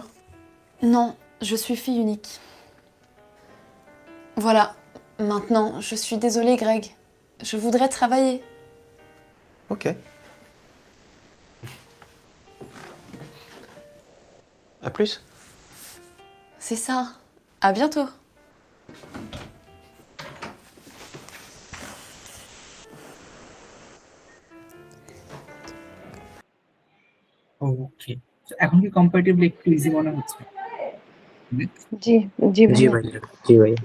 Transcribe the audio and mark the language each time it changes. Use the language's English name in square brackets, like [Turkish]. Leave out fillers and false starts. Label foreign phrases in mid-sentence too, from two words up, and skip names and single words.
[French] Non, je suis fille unique. Voilà, maintenant, je suis désolée, Greg. Je voudrais travailler. Ok. plus. C'est ça. À bientôt. [Bangla] ওকে, এখন কি কম্পারেটিভলি একটু ইজি মনে হচ্ছে? জি জি জি ভাইয়া। ভাইয়া, জি ভাইয়া।